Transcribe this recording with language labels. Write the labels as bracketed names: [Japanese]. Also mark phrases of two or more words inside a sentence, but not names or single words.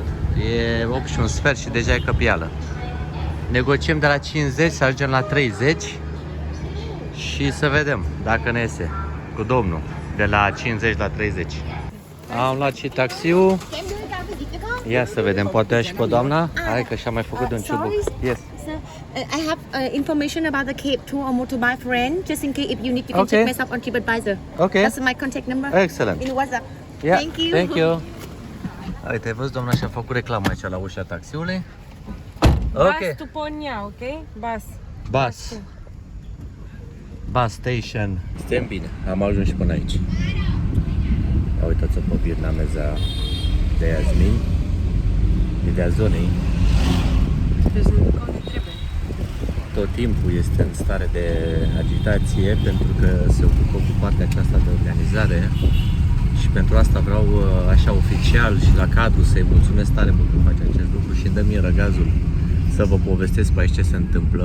[Romanian] E 8 și un sfert și deja e căpială. Negociem de la 50 să ajungem la 30 și să vedem dacă ne iese cu domnul de la 50 la 30. Am luat și taxiul. Ia să vedem, poate și pe doamna. Hai că și-a mai făcut un ciubuc. [English] Yes. I have information about the Cape tour on motorbike for rent. Just in case if you need, you can check me up on TripAdvisor. Okay. That's my contact number. Excellent. In WhatsApp. Yeah. Thank you. Thank you. [Romanian] Uite, văd, doamna și-a făcut reclamă aici la ușa taxiului. [English] Bus to Ponia, ok? Bus. Bus station. [Romanian] Suntem bine, am ajuns și până aici. Uitați-o pe vietnameza de Yasmin, ideea zonei. Tot timpul este în stare de agitație pentru că se ocupă cu partea aceasta de organizare și pentru asta vreau așa oficial și la cadru să-i mulțumesc tare mult că face acest lucru și îmi dă mie răgazul să vă povestesc pe aici ce se întâmplă.